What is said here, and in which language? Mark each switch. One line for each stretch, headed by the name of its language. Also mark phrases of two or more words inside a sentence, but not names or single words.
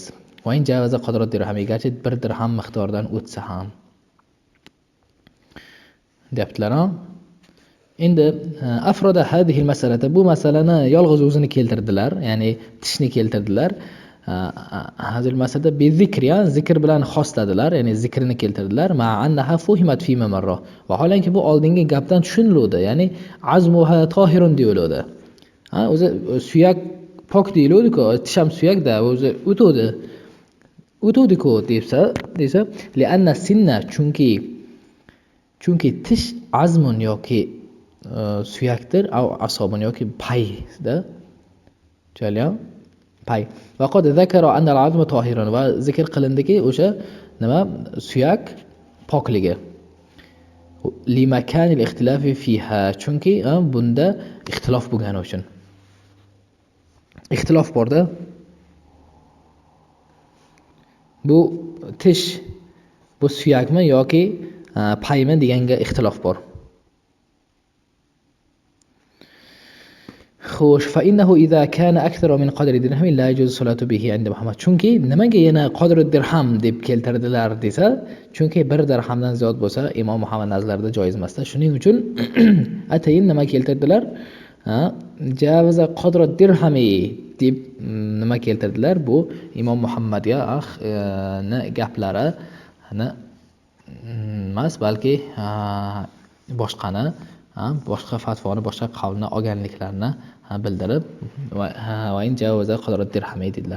Arabic: وإن جاوز قدر درهم,
Uzbek: garchi 1 dirham miqdoridan o'tsa ham deyaptilar. Endi
Arabic: أفرد هذه المسألة,
Uzbek: bu masalani yolg'iz o'zini keltirdilar, ya'ni tishni keltirdilar. Hazil masalada
Arabic: بذكر,
Uzbek: zikr bilan xosladilar, ya'ni zikrini keltirdilar.
Arabic: مع أنها فهمت في مرة.
Uzbek: Vaholanki bu oldingi gapdan tushunildi, ya'ni
Arabic: عظمها طاهر
Uzbek: deyiladi. O'zi suyak pok deyiladi-ku, tish ham suyakda, o'zi o'tadi-ku desa,
Arabic: لأن السن,
Uzbek: chunki tish azmun yoki suyakdir,
Arabic: أو عصب
Uzbek: yoki payda, tushunayapmi? Pay.
Arabic: وقد ذكر أن العظم طاهر,
Uzbek: va zikr qilindiki o'sha nima, suyak pokligi.
Arabic: لمكان الاختلاف فيها,
Uzbek: chunki bunda ixtilof bo'lgani uchun. Ixtilof borda. Bu tish, bu suyakmi yoki paymi deganga ixtilof bor. Xo'sh,
Arabic: فإنه إذا كان أكثر من قدر درهم لا يجوز الصلاة به عند محمد.
Uzbek: Chunki nimaga yana
Arabic: قدر درهم
Uzbek: deb keltirdilar desa, chunki 1 dirhamdan ziyod bo'lsa Imom Muhammad nazarlarida joiz emasda. Shuning uchun atayin nima keltirdilar?
Arabic: جاوز قدر درهم
Uzbek: deb nima keltirdilar? Bu Imom Muhammadga gaplari emas, balki boshqa fatvoni, boshqa qavlni olganliklarini bildirib,
Arabic: وإن جاوز قدر درهم
Uzbek: dedilar.